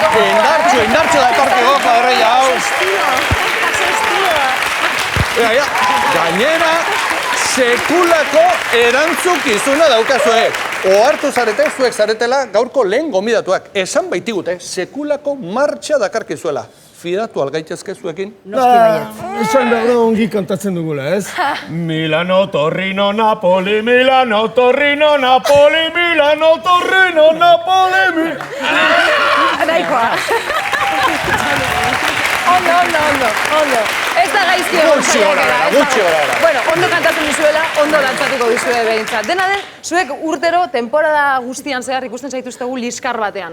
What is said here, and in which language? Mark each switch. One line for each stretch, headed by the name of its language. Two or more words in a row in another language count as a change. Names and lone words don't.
Basque: Indartxo da etorkiko kuadrilla hau! Gainera, sekulako erantzukizuna daukazue. Ohartu zarete, zuek zaretela, gaurko lehen gonbidatuak. Esan baitigute, sekulako martxa dakarkizuela. Fidatu algaitezke zuekin? Noski baiet. Esan behar da ongi kantatzen dugula, ez? Milano, Torrino, Napoli, Milano, Torrino, Napoli, Milano, Torrino, Napoli, Nahikoa. Ondo. Ez da gaizki egon saiakera. Gutxi gora. Bueno, ondo kantatzen dizuela, ondo dantzatuko dizue behintzat. Dena den, zuek urtero, temporada guztian zehar ikusten zaituztegu liskar batean.